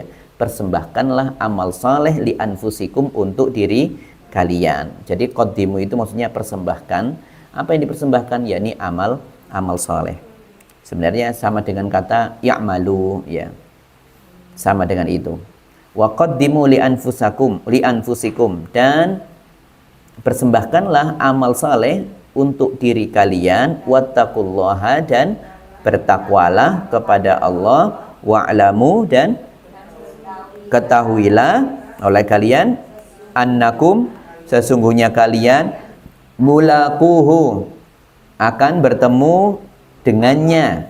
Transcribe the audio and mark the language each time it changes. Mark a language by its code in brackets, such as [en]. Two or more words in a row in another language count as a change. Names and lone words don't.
[id] Persembahkanlah amal saleh [ar] لأنفسكم, [id] untuk diri kalian. Jadi qaddimu itu maksudnya persembahkan. Apa yang dipersembahkan? Yakni amal saleh. Sebenarnya sama dengan kata ya'malu ya. Sama dengan itu. [ar] وقدموا لأنفسكم, [id] dan persembahkanlah amal saleh untuk diri kalian. Wattaqullaha, dan bertakwalah kepada Allah. Wa'lamu, dan ketahuilah oleh kalian annakum, sesungguhnya kalian mulaquhu, akan bertemu dengannya.